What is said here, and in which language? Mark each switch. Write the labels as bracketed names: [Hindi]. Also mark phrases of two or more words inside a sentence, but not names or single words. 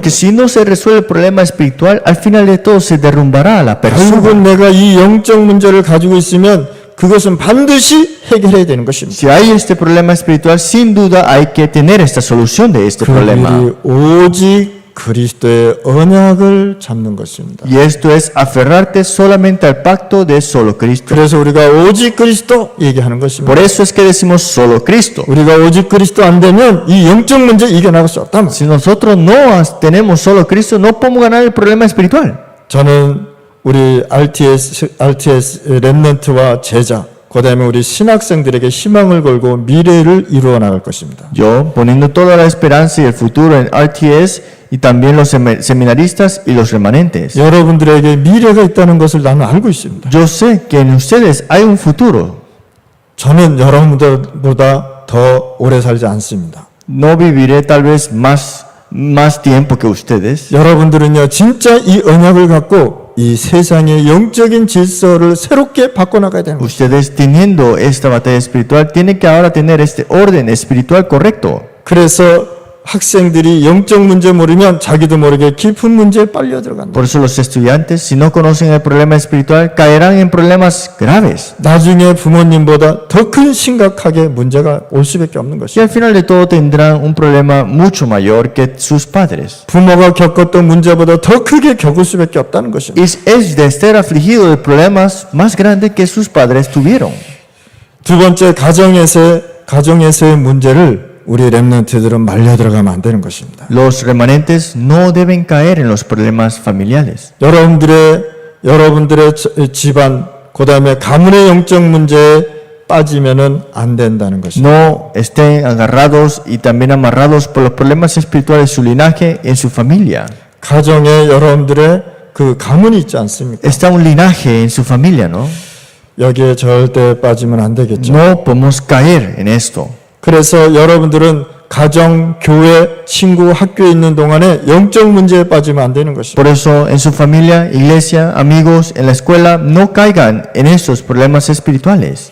[Spanish] Porque si no se resuelve el problema espiritual, al final de todo se derrumbará a la persona. [Korean] 결국은 내가 이 영적 문제를 가지고 있으면 그것은 반드시 해결해야 되는 것입니다. [Spanish] Si hay este problema espiritual, sin duda hay que tener esta solución de este problema. [Korean] 그 일이 오직 그리스도의 언약을 잡는 것입니다. [Spanish] Y esto es aferrarte solamente al pacto de solo Cristo. [Korean] 그래서 우리가 오직 그리스도 얘기하는 것입니다. [Spanish] Por eso es que decimos solo Cristo. [Korean] 우리가 오직 그리스도 안 되면 이 영적 문제 이겨나갈 수 없다. [Spanish] Si nosotros no tenemos solo Cristo, no podemos ganar el problema espiritual. [Korean] 저는 우리 RTS 렘넌트와 제자, 그다음에 우리 신학생들에게 희망을 걸고 미래를 이루어 나갈 것입니다. [Spanish] Yo, poniendo toda la esperanza y el futuro en RTS y también los seminaristas y los remanentes. [Korean] 여러분들에게 미래가 있다는 것을 나는 알고 있습니다. [Spanish] Yo sé que en ustedes hay un futuro. [Korean] 저는 여러분들보다 더 오래 살지 않습니다. [Spanish] No viviré tal vez más tiempo que ustedes. [Korean] 여러분들은요, 진짜 이 언약을 갖고 이 세상의 영적인 질서를 새롭게 바꿔나가야 되는 것입니다. [Spanish] Ustedes teniendo esta batalla espiritual tienen que ahora tener este orden espiritual correcto. [Korean] 그래서 학생들이 영적 문제 모르면 자기도 모르게 깊은 문제에 빨려 들어간다. [Spanish] Por eso los estudiantes, si no conocen el problema espiritual, caerán en problemas graves. [Korean] 나중에 부모님보다 더 큰 심각하게 문제가 올 수밖에 없는 [Spanish] Y [Korean] 것이죠. [Spanish] al final de todo tendrán un problema mucho mayor que sus padres. [Korean] 부모가 겪었던 문제보다 더 크게 겪을 수밖에 없다는 것입니다. [Spanish] Es de estar afligido de problemas más grandes que sus padres tuvieron. [Korean] 두 번째, 가정에서의 가정에서의 문제를 우리 렘넌트들은 말려 들어가면 안 되는 것입니다. [Spanish] Los remanentes no deben caer en los problemas familiares. [Korean] 여러분들의 집안, 그 다음에 가문의 영적 문제에 빠지면은 안 된다는 것입니다. [Spanish] No estén agarrados y también amarrados por los problemas espirituales de su linaje en su familia. [Korean] 가정에 여러분들의 그 가문이 있지 않습니까? [Spanish] Está un linaje en su familia, ¿no? [Korean] 여기에 절대 빠지면 안 되겠죠. [Spanish] No podemos caer en esto. [Korean] 그래서 여러분들은 가정, 교회, 친구, 학교에 있는 동안에 영적 문제에 빠지면 안 되는 것입니다. [Spanish] Por eso, en su familia, iglesia, amigos, en la escuela, no caigan en esos problemas espirituales.